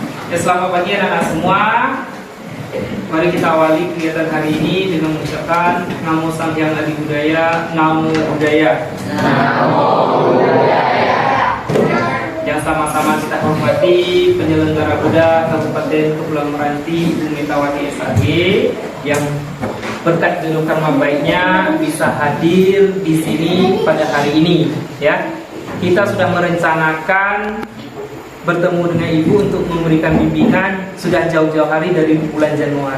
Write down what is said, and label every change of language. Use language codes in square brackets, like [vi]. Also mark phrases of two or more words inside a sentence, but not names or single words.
[id] Ya, selamat pagi anak-anak semua. Mari kita awali kegiatan hari ini dengan mengucapkan [pi] Namo Sang Hyang Adi Budaya, Namo Buddhaya. Namo Buddhaya. [id] Yang sama-sama kita hormati penyelenggara Buddha Kabupaten Kepulauan Meranti Bumitawati SAG yang berkat judul karma baiknya bisa hadir di sini pada hari ini. Ya, kita sudah merencanakan bertemu dengan ibu untuk memberikan bimbingan sudah jauh-jauh hari dari bulan Januari.